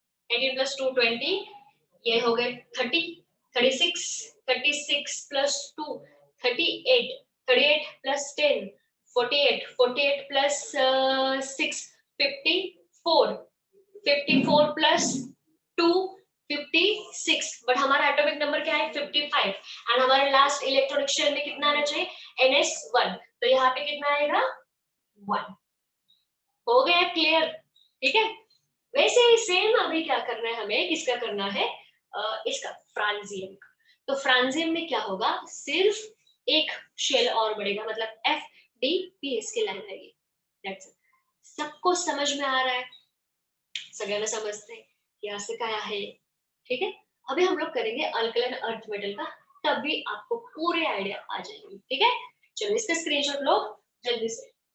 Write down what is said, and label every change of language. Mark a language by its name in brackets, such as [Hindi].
[Hindi] 18 plus 2 20, ये हो गए 30, 36, 36 plus 2 38, 38 plus 10 48, 48 plus 6 54, 54 plus 2 56, but हमारा एटॉमिक नंबर क्या है 55, एंड हमारे लास्ट इलेक्ट्रॉनिक शेल में कितना आना चाहिए NS1, तो यहाँ पे कितना आएगा 1। हो गया क्लियर? ठीक है। वैसे ही सेम अभी क्या करना है हमें, किसका करना है, इसका फ्रांजियम का। तो फ्रांजियम में क्या होगा, सिर्फ एक शेल और बढ़ेगा, मतलब FDPS की लाइन रहेगी। That's it. सबको समझ में आ रहा है? [Marathi] सगळ्यांना समजते [Hindi] हैं कि [Marathi] असं काय आहे? [Hindi] ठीक है। अभी हम लोग करेंगे अल्कलाइन अर्थ मेटल का, तब भी आपको पूरे आइडिया आ जाएंगे। ठीक है, चलो इसका स्क्रीनशॉट लो जल्दी से।